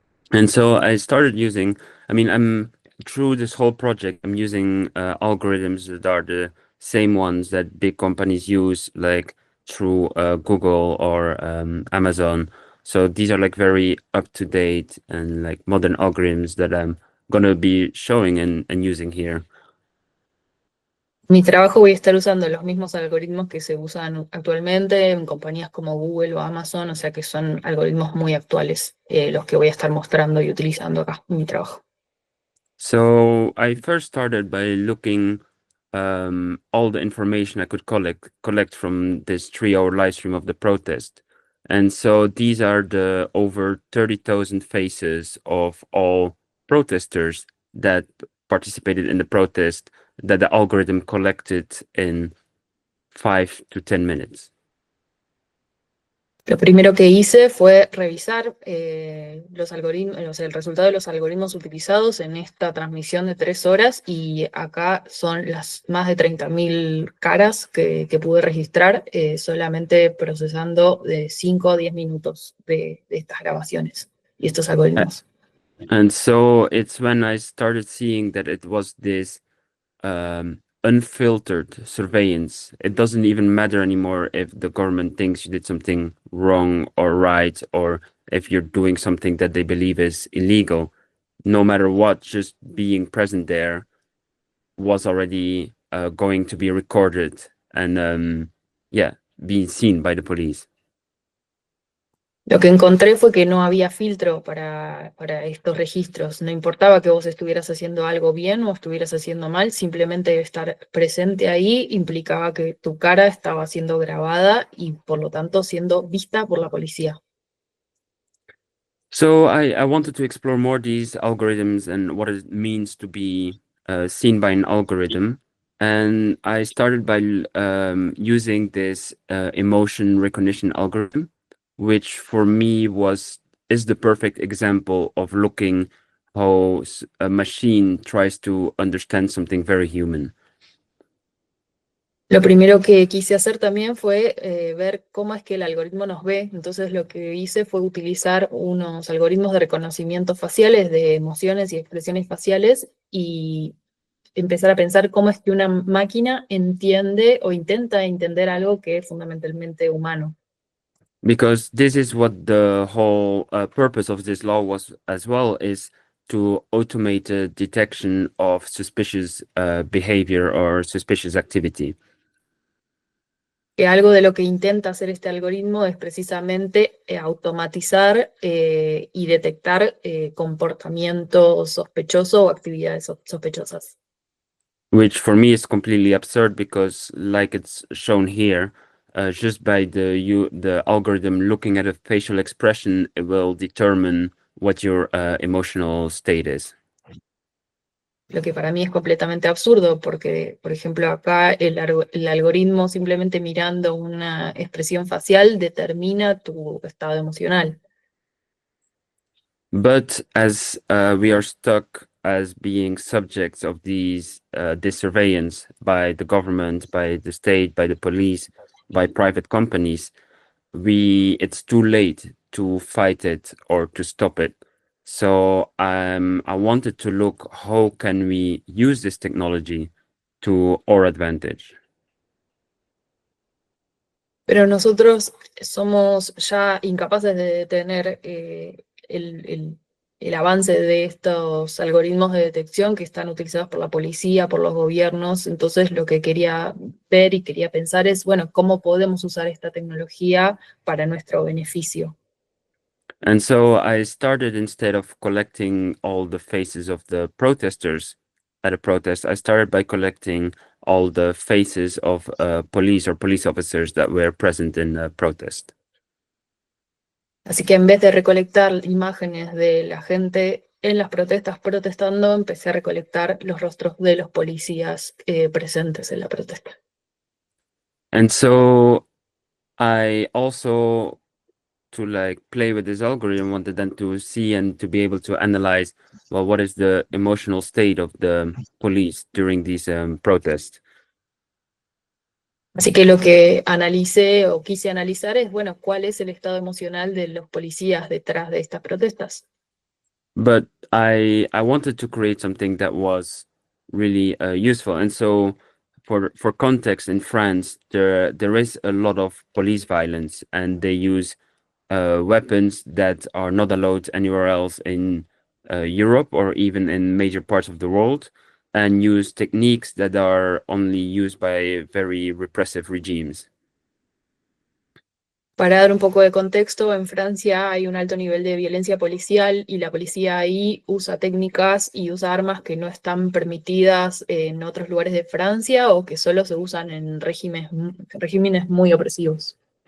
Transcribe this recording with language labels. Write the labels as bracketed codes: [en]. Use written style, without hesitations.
[en] And so I started using, through this whole project, I'm using algorithms that are the same ones that big companies use, like through Google or Amazon. So these are like very up-to-date and like modern algorithms that I'm gonna be showing and using here. [es] Mi trabajo voy a estar usando los mismos algoritmos que se usan actualmente en compañías como Google o Amazon, o sea que son algoritmos muy actuales los que voy a estar mostrando y utilizando acá en mi trabajo. [en] So I first started by looking all the information I could collect from this 3-hour live stream of the protest. And so these are the over 30,000 faces of all protesters that participated in the protest that the algorithm collected in 5 to 10 minutes. [es] Lo primero que hice fue revisar los algoritmos, el resultado de los algoritmos utilizados en esta transmisión de 3 horas y acá son las más de 30.000 caras que pude registrar solamente procesando de 5 a 10 minutos de estas grabaciones y estos algoritmos. [en] And so it's when I started seeing that it was this unfiltered surveillance. It doesn't even matter anymore if the government thinks you did something wrong or right, or if you're doing something that they believe is illegal. No matter what, just being present there was already going to be recorded and being seen by the police. [es] Lo que encontré fue que no había filtro para estos registros. No importaba que vos estuvieras haciendo algo bien o estuvieras haciendo mal, simplemente estar presente ahí implicaba que tu cara estaba siendo grabada y por lo tanto siendo vista por la policía. [en] So I wanted to explore more these algorithms and what it means to be seen by an algorithm. And I started by using this emotion recognition algorithm, which for me is the perfect example of looking how a machine tries to understand something very human. [es] Lo primero que quise hacer también fue ver cómo es que el algoritmo nos ve. Entonces lo que hice fue utilizar unos algoritmos de reconocimiento faciales, de emociones y expresiones faciales, y empezar a pensar cómo es que una máquina entiende o intenta entender algo que es fundamentalmente humano. [en] Because this is what the whole purpose of this law was as well, is to automate the detection of suspicious behavior or suspicious activity. [es] Que algo de lo que intenta hacer este algoritmo es precisamente automatizar y detectar comportamiento sospechoso o actividades sospechosas. [en] Which for me is completely absurd because, like it's shown here, just by the algorithm looking at a facial expression, it will determine what your emotional state is. [es] lo que para mí es completamente absurdo, porque, por ejemplo, acá el algoritmo simplemente mirando una expresión facial determina tu estado emocional. [en] But as we are stuck as being subjects of this surveillance by the government, by the state, by the police, by private companies, it's too late to fight it or to stop it. So I wanted to look how can we use this technology to our advantage. [es] Pero nosotros somos ya incapaces de detener el avance de estos algoritmos de detección que están utilizados por la policía, por los gobiernos. Entonces lo que quería ver y quería pensar es, bueno, ¿cómo podemos usar esta tecnología para nuestro beneficio? [en] And so I started, instead of collecting all the faces of the protesters at a protest, I started by collecting all the faces of police or police officers that were present in a protest. [es] Así que en vez de recolectar imágenes de la gente en las protestas protestando, empecé a recolectar los rostros de los policías presentes en la protesta. [en] And so I also, to like play with this algorithm, wanted them to see and to be able to analyze, well, what is the emotional state of the police during these protests. [es] Así que lo que analicé o quise analizar es, bueno, ¿cuál es el estado emocional de los policías detrás de estas protestas? [en] But I wanted to create something that was really useful. And so for context, in France, there is a lot of police violence, and they use weapons that are not allowed anywhere else in Europe or even in major parts of the world, and use techniques that are only used by very repressive regimes. [es] Para dar un poco de contexto, en Francia hay un alto nivel de violencia policial y la policía ahí usa técnicas y usa armas que no están permitidas en otros lugares de Francia o que solo se usan en regímenes muy opresivos.